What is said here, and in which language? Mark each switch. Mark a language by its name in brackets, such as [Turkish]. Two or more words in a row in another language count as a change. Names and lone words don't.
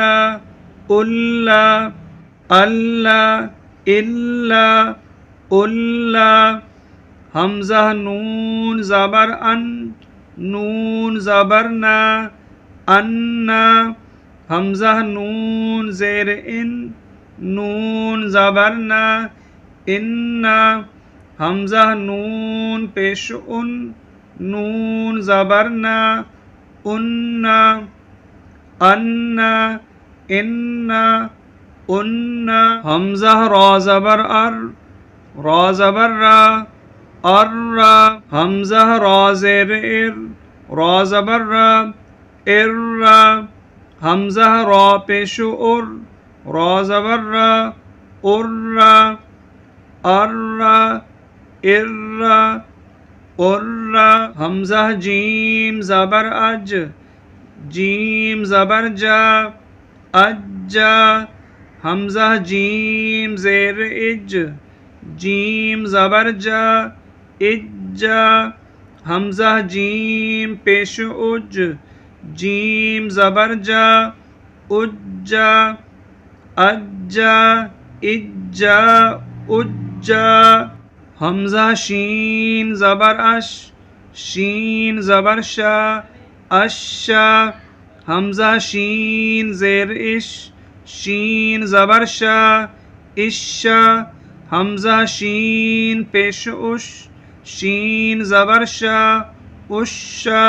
[Arabic] اللہ اللہ الا اللہ [Urdu] حمزہ نون زبر نون زبر ان حمزہ نون زیر نون زبر ان حمزہ نون پیش نون زبر ان حمزہ را زبر را زبر حمزہ را زیر را زبر حمزہ را پیش را زبر حمزہ جیم زبر جیم زبر اج حمزہ جیم زیر جیم زبر اج حمزہ جیم پیش جیم زبر اج اج اج حمزہ شین زبر شین زبر اش حمزہ شین زیر شین زبر اش حمزہ شین پیش شین زبر اش